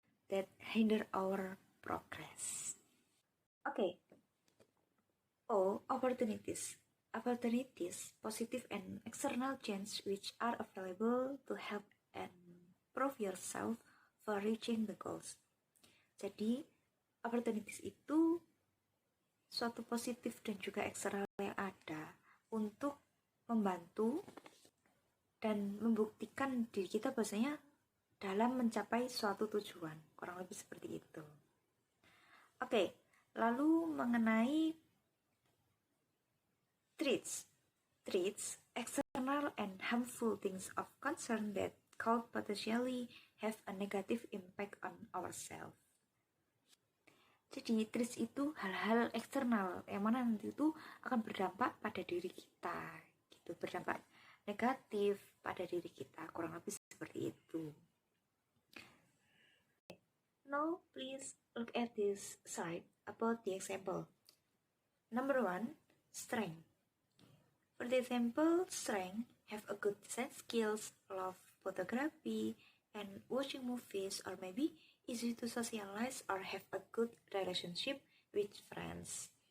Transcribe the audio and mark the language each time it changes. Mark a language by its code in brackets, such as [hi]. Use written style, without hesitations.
[en] that hinder our progress. Okay. O. Opportunities. Opportunities, positive and external change which are available to help and prove yourself for reaching the goals. [id] Jadi, opportunities itu suatu positif dan juga eksternal yang ada untuk membantu dan membuktikan diri kita bahwasanya dalam mencapai suatu tujuan, kurang lebih seperti itu. Oke, lalu mengenai [en] traits, external and harmful things of concern that could potentially have a negative impact on ourselves. [id] Jadi traits itu hal-hal eksternal yang mana nanti itu akan berdampak pada diri kita, gitu, berdampak negatif pada diri kita, kurang lebih seperti itu. [en] Now please look at this slide about the example. Number 1, strength. For the example, strength, have a good design skills, love photography, and watching movies, or maybe easy to socialize or have a good relationship with friends.